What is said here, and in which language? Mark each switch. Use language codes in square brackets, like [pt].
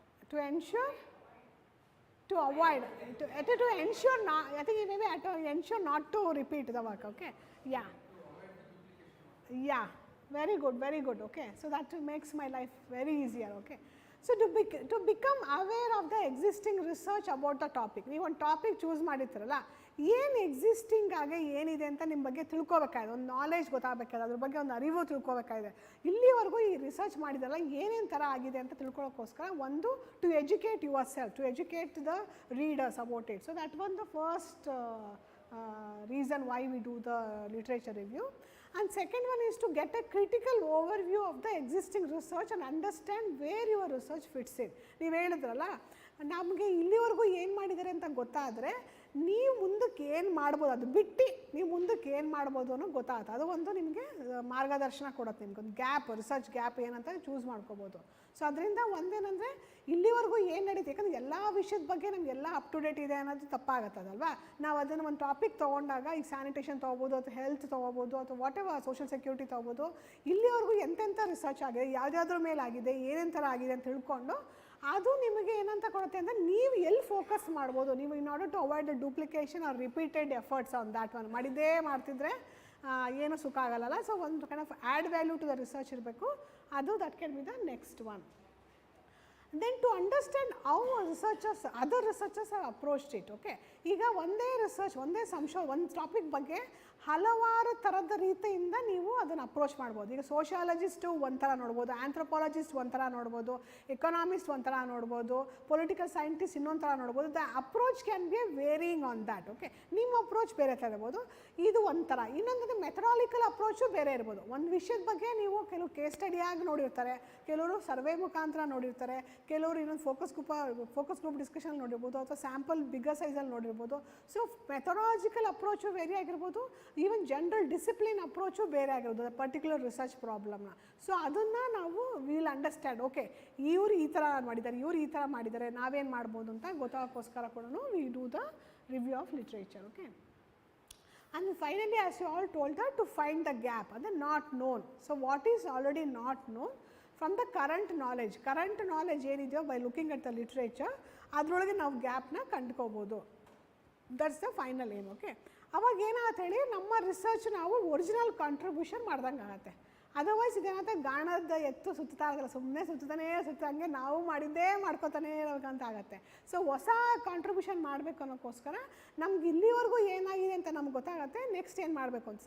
[en] To ensure, to avoid, to ensure not. I think maybe to ensure not to repeat the work. Okay. Yeah. Yeah. Very good. Very good. Okay. So that makes my life very easier. Okay. So to become aware of the existing research about the topic. [kn] ನೀವು ಒಂದು topic choose ಮಾಡಿರ್ತೀರಲ್ಲ, ಏನು existing ಆಗಿ ಏನಿದೆ ಅಂತ ನಿಮ್ಮ ಬಗ್ಗೆ ತಿಳ್ಕೊಬೇಕಾಗಿದೆ, ಒಂದು knowledge ಗೊತ್ತಾಗಬೇಕಾಗಿದೆ, ಅದ್ರ ಬಗ್ಗೆ ಒಂದು ಅರಿವು ತಿಳ್ಕೊಬೇಕಾಗಿದೆ. ಇಲ್ಲಿವರೆಗೂ ಈ ರಿಸರ್ಚ್ ಮಾಡಿದಲ್ಲ ಏನೇನು ಥರ ಆಗಿದೆ ಅಂತ ತಿಳ್ಕೊಳ್ಳೋಕ್ಕೋಸ್ಕರ ಒಂದು [en] To educate yourself, to educate the readers about it. So that one the first reason why we do the literature review. And second one is to get a critical overview of the existing research and understand where your research fits in. [kn] ನೀವು ಹೇಳಿದ್ರಲ್ಲ, ನಮಗೆ ಇಲ್ಲಿವರೆಗೂ ಏನು ಮಾಡಿದ್ದಾರೆ ಅಂತ ಗೊತ್ತಾದರೆ ನೀವು ಮುಂದಕ್ಕೆ ಏನು ಮಾಡ್ಬೋದು, ಅದು ಬಿಟ್ಟು ನೀವು ಮುಂದಕ್ಕೆ ಏನು ಮಾಡ್ಬೋದು ಅನ್ನೋ ಗೊತ್ತಾಗುತ್ತೆ. ಅದು ಒಂದು ನಿಮಗೆ ಮಾರ್ಗದರ್ಶನ ಕೊಡುತ್ತೆ, ನಿಮ್ಗೊಂದು ಗ್ಯಾಪ್, ರಿಸರ್ಚ್ ಗ್ಯಾಪ್ ಏನಂತ ಚೂಸ್ ಮಾಡ್ಕೋಬೋದು. ಸೊ ಅದರಿಂದ ಒಂದೇನಂದರೆ ಇಲ್ಲಿವರೆಗೂ ಏನು ನಡೀತು, ಯಾಕಂದರೆ ಎಲ್ಲ ವಿಷಯದ ಬಗ್ಗೆ ನಮಗೆಲ್ಲ ಅಪ್ ಟು ಡೇಟ್ ಇದೆ ಅನ್ನೋದು ತಪ್ಪಾಗುತ್ತದಲ್ವಾ. ನಾವು ಅದನ್ನು ಒಂದು ಟಾಪಿಕ್ ತೊಗೊಂಡಾಗ ಈಗ ಸ್ಯಾನಿಟೇಷನ್ ತೊಗೋಬೋದು, ಅಥವಾ ಹೆಲ್ತ್ ತೊಗೋಬೋದು, ಅಥವಾ ವಾಟ್ ಎವರ್ ಸೋಷಿಯಲ್ ಸೆಕ್ಯೂರಿಟಿ ತೊಗೋಬೋದು, ಇಲ್ಲಿವರೆಗೂ ಎಂತೆಂಥ ರಿಸರ್ಚ್ ಆಗಿದೆ, ಯಾವುದ್ಯಾವ್ದ್ರ ಮೇಲೆ ಆಗಿದೆ, ಏನೇನು ಥರ ಆಗಿದೆ ಅಂತ ತಿಳ್ಕೊಂಡು ಅದು ನಿಮಗೆ ಏನಂತ ಕೊಡುತ್ತೆ ಅಂದರೆ ನೀವು ಎಲ್ಲಿ ಫೋಕಸ್ ಮಾಡ್ಬೋದು. [en] ನೀವು in order to avoid the duplication or repeated efforts on that one, [kn] ಮಾಡಿದ್ದೇ ಮಾಡ್ತಿದ್ರೆ ಏನು ಸುಖ ಆಗಲ್ಲ. [en] So ಒಂದು kind of add value to the research ಇರಬೇಕು, ಅದು that can be the next one. Then to understand how researchers, other researchers have approached it, okay. [kn] ಈಗ ಒಂದೇ ರಿಸರ್ಚ್, ಒಂದೇ ಒಂದು ಟಾಪಿಕ್ ಬಗ್ಗೆ ಹಲವಾರು ಥರದ ರೀತಿಯಿಂದ ನೀವು ಅದನ್ನು ಅಪ್ರೋಚ್ ಮಾಡ್ಬೋದು. ಈಗ ಸೋಷಿಯಾಲಜಿಸ್ಟು ಒಂಥರ ನೋಡ್ಬೋದು, ಆಂಥ್ರೋಪಾಲಜಿಸ್ಟ್ ಒಂಥರ ನೋಡ್ಬೋದು, ಎಕನಾಮಿಸ್ಟ್ ಒಂಥರ ನೋಡ್ಬೋದು, ಪೊಲಿಟಿಕಲ್ ಸೈಂಟಿಸ್ಟ್ ಇನ್ನೊಂದು ಥರ ನೋಡ್ಬೋದು. [en] the approach can be varying on that, [kn] okay. ನಿಮ್ಮ ಅಪ್ರೋಚ್ ಬೇರೆ ಥರ ಇರ್ಬೋದು, ಇದು ಒಂಥರ. ಇನ್ನೊಂದು ಮೆಥಡಾಲಿಕಲ್ ಅಪ್ರೋಚು ಬೇರೆ ಇರ್ಬೋದು. ಒಂದು ವಿಷಯದ ಬಗ್ಗೆ ನೀವು ಕೆಲವು ಕೇಸ್ ಸ್ಟಡಿಯಾಗಿ ನೋಡಿರ್ತಾರೆ, ಕೆಲವರು ಸರ್ವೆ ಮುಖಾಂತರ ನೋಡಿರ್ತಾರೆ, ಕೆಲವರು ಇನ್ನೊಂದು ಫೋಕಸ್ ಗ್ರೂಪ್ ಡಿಸ್ಕಷನ್ ನೋಡಿರ್ಬೋದು, ಅಥವಾ ಸ್ಯಾಂಪಲ್ ಬಿಗ್ಗರ್ ಸೈಜಲ್ಲಿ ನೋಡಿರ್ಬೋದು. ಸೊ ಮೆಥಡಾಲಜಿಕಲ್ ಅಪ್ರೋಚು ಬೇರೆ ಆಗಿರ್ಬೋದು, ಈವನ್ ಜನರಲ್ ಡಿಸಿಪ್ಲಿನ್ ಅಪ್ರೋಚು ಬೇರೆ ಆಗಿರ್ಬೋದು ಪರ್ಟಿಕ್ಯುಲರ್ ರಿಸರ್ಚ್ ಪ್ರಾಬ್ಲಮ್ನ. ಸೊ ಅದನ್ನು ನಾವು ವಿಲ್ ಅಂಡರ್ಸ್ಟ್ಯಾಂಡ್, ಓಕೆ ಇವರು ಈ ಥರ ಮಾಡಿದ್ದಾರೆ, ಇವರು ಈ ಥರ ಮಾಡಿದ್ದಾರೆ, ನಾವೇನು ಮಾಡ್ಬೋದು ಅಂತ ಗೊತ್ತಾಗೋಕ್ಕೋಸ್ಕರ ಕೂಡ [en] we do the review of literature, [kn] okay. [en] And finally, as you all told her, to find the gap and the not known. So what is already not known from the current knowledge ಏನಿದೆಯೋ by looking at the literature, [kn] ಅದರೊಳಗೆ ನಾವು ಗ್ಯಾಪ್ನ ಕಂಡುಕೋಬೋದು. [en] That's the final aim, okay. [kn] ಅವಾಗ ಏನಾಗುತ್ತೆ ಹೇಳಿ, ನಮ್ಮ research ನಾವು original contribution ಮಾಡ್ದಂಗೆ ಆಗುತ್ತೆ. ಅದರ್ವೈಸ್ ಇದೇನಂತ ಗಾಣದ ಎತ್ತು ಸುತ್ತಾ ಇರಲ್ಲ, ಸುಮ್ಮನೆ ಸುತ್ತಂಗೆ ನಾವು ಮಾಡಿದ್ದೇ ಮಾಡ್ಕೋತಾನೆ ಇರೋಕ್ಕಂತ ಆಗುತ್ತೆ. ಸೊ ಹೊಸ ಕಾಂಟ್ರಿಬ್ಯೂಷನ್ ಮಾಡಬೇಕು ಅನ್ನೋಕ್ಕೋಸ್ಕರ ನಮ್ಗೆ ಇಲ್ಲಿವರೆಗೂ ಏನಾಗಿದೆ ಅಂತ ನಮ್ಗೆ ಗೊತ್ತಾಗುತ್ತೆ, ನೆಕ್ಸ್ಟ್ ಏನು ಮಾಡಬೇಕು ಅಂತ.